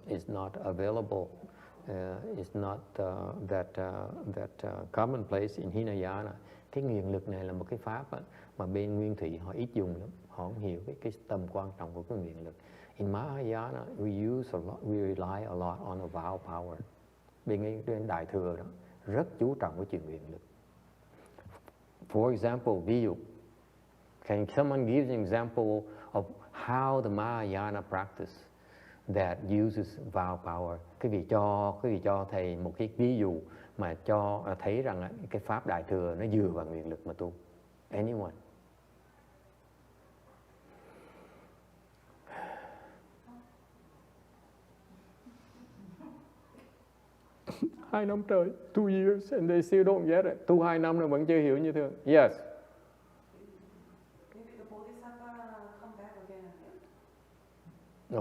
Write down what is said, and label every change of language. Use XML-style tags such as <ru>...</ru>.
<en>Is not available. Is not that commonplace in Hinayana.</en> <vi>Cái nguyện lực này là một cái pháp mà bên Nguyên Thủy họ ít dùng lắm. Họ không hiểu cái tầm quan trọng của cái nguyện lực.</vi> <en>In Mahayana, we rely a lot on a vow power.</en> <vi>Bên Đại Thừa đó rất chú trọng cái chuyện nguyện lực.</vi> <en>For example, ví dụ, can someone give an example of how the Mahayana practice that uses vow power?</en> <vi>Quý vị cho thầy một cái ví dụ mà cho thấy rằng cái pháp Đại Thừa nó dựa vào nguyện lực mà tu.</vi> <en>Anyone?</en> <vi>Hai năm trời,</vi> <en>2 years, and they still don't get it.</en> <vi>Tu 2 năm rồi vẫn chưa hiểu như thường.</vi> <en>Yes. Maybe the Bodhisattva come back again and again.</en>